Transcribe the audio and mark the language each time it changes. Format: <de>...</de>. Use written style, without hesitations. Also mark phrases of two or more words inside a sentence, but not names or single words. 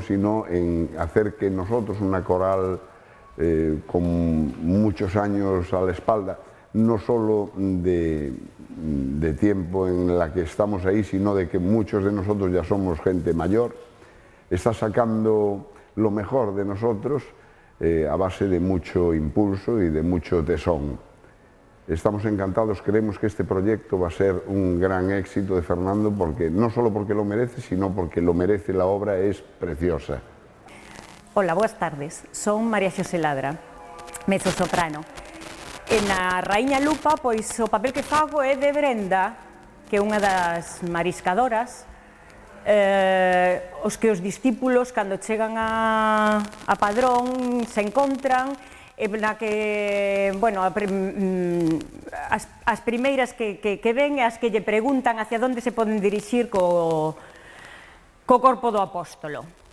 <es>composición, sino en hacer que nosotros, una coral con muchos años a la espalda, no solo de tiempo en la que estamos ahí, sino de que muchos de nosotros ya somos gente mayor, está sacando lo mejor de nosotros a base de mucho impulso y de mucho tesón. Estamos encantados, creemos que este proyecto va a ser un gran éxito de Fernando, porque no solo porque lo merece, sino porque lo merece, la obra es preciosa.</es> <gl>Hola, boas tardes. Son María Xosé Ladra, mezzosoprano. Na Raíña Lupa, pois o papel que fago é de Brenda, que é unha das mariscadoras, os que os discípulos, cando chegan a Padrón, se encontran, na que, bueno, as primeiras que ven e as que lle preguntan hacia onde se poden dirixir co corpo do apóstolo.</gl>